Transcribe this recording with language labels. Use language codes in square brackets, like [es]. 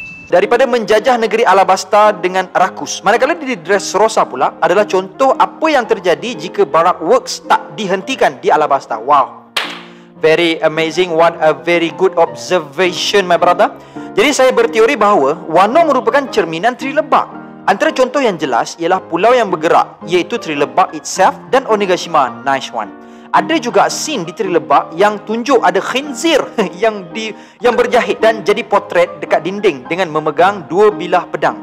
[ms] Daripada menjajah negeri Alabasta dengan rakus. Manakala di Dressrosa pula adalah contoh apa yang terjadi jika Barak Works tak dihentikan di Alabasta. Wow. [en] Very amazing, what a very good observation my brother. [ms] Jadi saya berteori bahawa Wano merupakan cerminan Trilebak. Antara contoh yang jelas ialah pulau yang bergerak, iaitu Trilebak itself dan Onigashima. [en] Nice one. [ms] Ada juga scene di Trilebak yang tunjuk ada khinzir yang berjahit dan jadi potret dekat dinding dengan memegang dua bilah pedang.